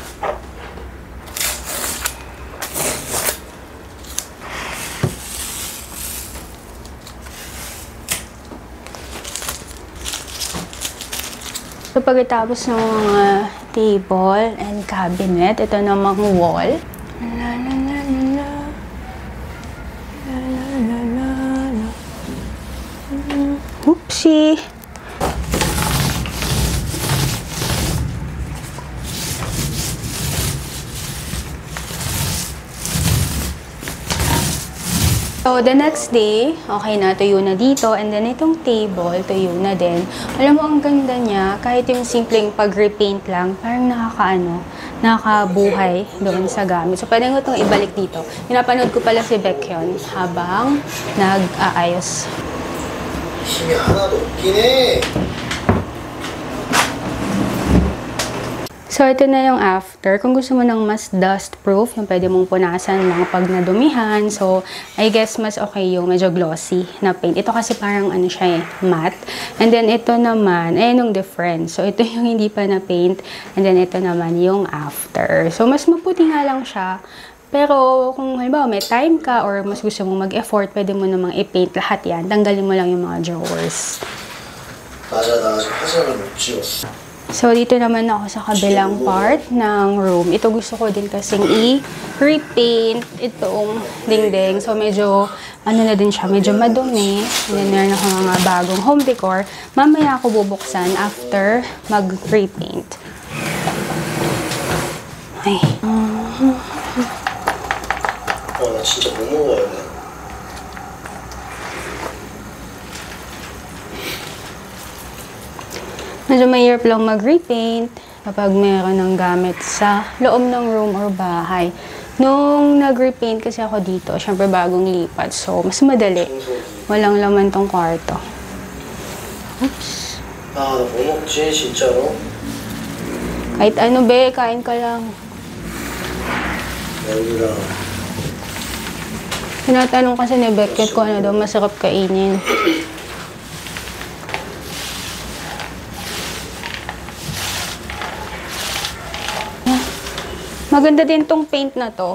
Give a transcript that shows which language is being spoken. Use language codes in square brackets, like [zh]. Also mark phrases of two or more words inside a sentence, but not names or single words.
[tl] So, pagkatapos ng mga [en] table and cabinet, [tl] ito namang wall. La la la la la. La la la la la. Oopsie! [en] So, the next day, [tl] okay na, tuyo na dito. [en] And then, [tl] itong table, tuyo na din. Alam mo, ang ganda niya, kahit yung simpleng pag-repaint lang, parang nakakabuhay doon sa gamit. So, pwede ko itong ibalik dito. Pinapanood ko pala si Baekhyun habang nag-aayos. [ko] 힘이 하나도 없긴 해. [tl] So, ito na yung after. Kung gusto mo ng mas dust-proof, yung pwede mong punasan lang pag nadumihan. So, [en] I guess [tl] mas okay yung medyo glossy na paint. Ito kasi parang ano siya matte. [en] And then, [tl] ito naman, ayun yung difference. So, ito yung hindi pa na paint. [en] And then, [tl] ito naman yung after. So, mas maputi nga lang siya. Pero, kung halimbawa may time ka or mas gusto mong mag-effort, pwede mo namang i-paint lahat yan. Tanggalin mo lang yung mga drawers. [ko] 맞아, 나 아직 화장을 못 지웠어. [tl] So, dito naman ako sa kabilang part ng room. Ito gusto ko din kasing i-repaint itong dingding. So, medyo, ano na din siya, medyo madumi. [en] And then, [tl] meron ako mga bagong [en] home decor. [tl] Mamaya ako bubuksan after mag-repaint. Ay. [ko] 나 진짜 못 먹어야 돼. [tl] Medyo mahirap lang mag-repaint kapag meron ng gamit sa loob ng room or bahay. Nung nag-repaint kasi ako dito, syempre bagong lipat. So, mas madali. Walang laman tong kwarto. Oops. [ko] 아, 나 뭐 먹지, 진짜로? [tl] Kahit ano be, kain ka lang. [ko] 여기랑 [tl] Tinatanong kasi ni Beckett kung ano daw masarap kainin. Maganda din tong paint na to.